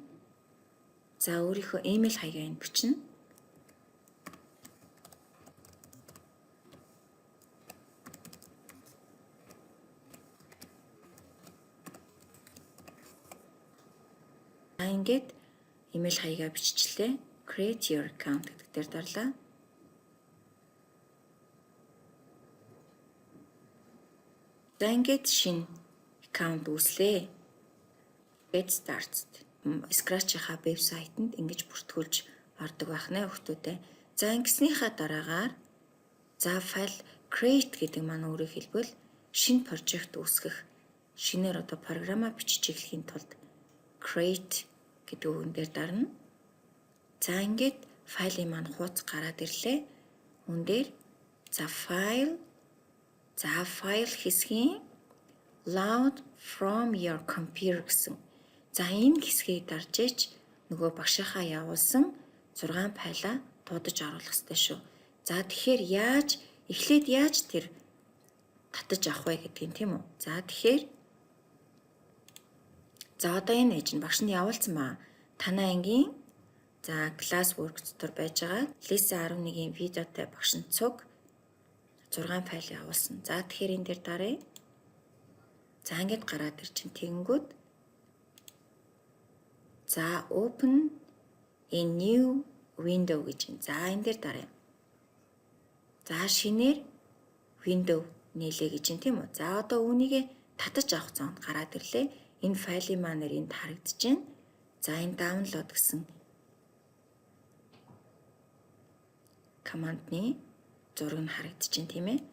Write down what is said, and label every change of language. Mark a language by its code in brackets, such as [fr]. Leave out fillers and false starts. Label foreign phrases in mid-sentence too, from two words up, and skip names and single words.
[mn] За өөрийнхөө email хаягаа энэ бичнэ. Ингээд email хаягаа биччихлээ. [en] Create your account [mn] гэдэг дээр дарлаа. За ингээд шинэ аккаунт үүслээ. [en] Get started. [mn] Scratch-ийнхаа веб сайтанд ингэж бүртгүүлж ордог байх нэ хүмүүстээ. За ингэснийхаа дараагаар за файл create гэдэг маань өөрөөр хэлбэл шинэ прожект үүсгэх, шинээр одоо програмаа бичиж эхлэхийн тулд create гэдэг үгэн дээр дарна. За ингээд файлын маань хуудас гараад ирлээ. Үн дээр за файл хэсгийн [en] load from your computer [mn] гэсэн. За энэ хэсгийг дарж ич нөгөө багшийнхаа явуулсан 6 файлаа дуудаж оруулах ёстой шүү. За тэгэхээр эхлээд яаж тэр татаж авах вэ гэдгийг тийм үү? За тэгэхээр за одоо энэ ээж нь багш нь явуулсан маа. Танай ангийн за classwork дотор байж байгаа Lisa 11-ийн видеотой багш нь цуг 6 файл явуулсан. За тэгэхээр энэ дээр даръя. За ингээд гараад ир чинь тэгэнгүүт за [en] open a new window [mn] гэж байна. За энэ дээр даръя. За шинээр window нээлээ гэж байна тийм үү? За одоо үүнийг татаж авах зоонд гараад ирлээ. Энэ файлын маань энд харагдаж байна. За энэ download гэсэн командны зураг нь харагдаж байна тийм ээ.